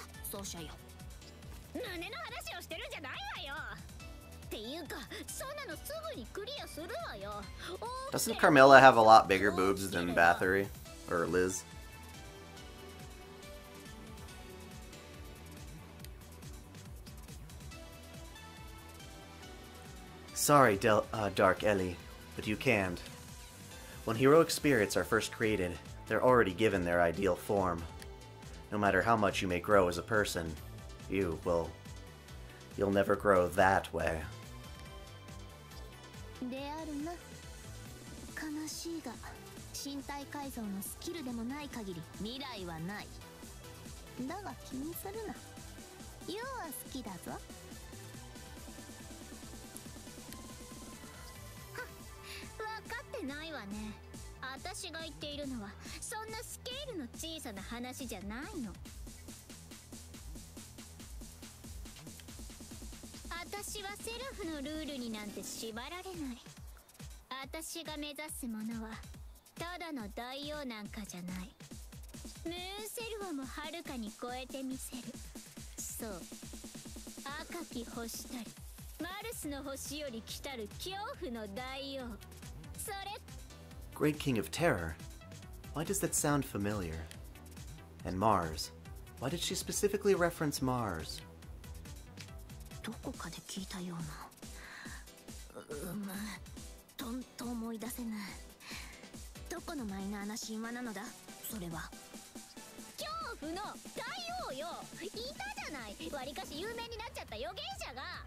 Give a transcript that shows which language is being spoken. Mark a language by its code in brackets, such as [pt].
[ja] 奏者よ、胸の話をしてるんじゃないわよ。っていうか、そんなのすぐにクリアするわよ。 [en] Doesn't Carmilla have a lot bigger boobs than Bathory? Or Liz? Sorry, Dark Ellie, but you can't. When heroic spirits are first created, they're already given their ideal form. No matter how much you may grow as a person, you'll never grow that way. [ja] であるな。悲しいが、身体改造のスキルでもない限り未来はない。だが気にするな。要は好きだぞ。はっ、分かってないわね。私が言っているのはそんなスケールの小さな話じゃないの。私はセラフのルールになんて縛られない。私が目指すものはただの大王なんかじゃない。ムーンセルフもはるかに超えてみせる。そう、赤き星たりマルスの星より来たる恐怖の大王。それ [en] Great King of Terror? Why does that sound familiar? And Mars? Why did she specifically reference Mars? [ja] どこかで聞いたような。と思い出せない。どこのマイナーな神話なのだそれは。恐怖の大王よ、いたじゃない。わりかし有名になっちゃった預言者が。